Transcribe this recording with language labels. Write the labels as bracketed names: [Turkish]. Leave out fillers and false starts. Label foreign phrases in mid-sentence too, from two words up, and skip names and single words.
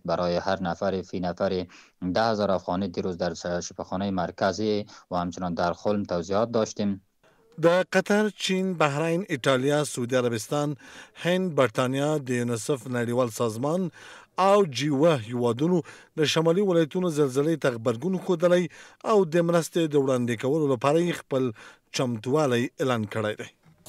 [Persian] برای هر نفر فی نفر 10,000 افغانی دیروز در شفاخانه مرکزی و همچنان در خلم توزیعات داشتیم. [Pashto] د قطر، چین، بحرین، ایټالیا، سعودي عربستان، هند، برطانیا، د یونیسف نړیوال سازمان او جیوه هیوادونو د شمالي ولایتونو زلزلې ته غبرګون ښودلی او د مرستې د وړاندې کولو لپاره یې خپل چمتوالی اعلان کړی دی.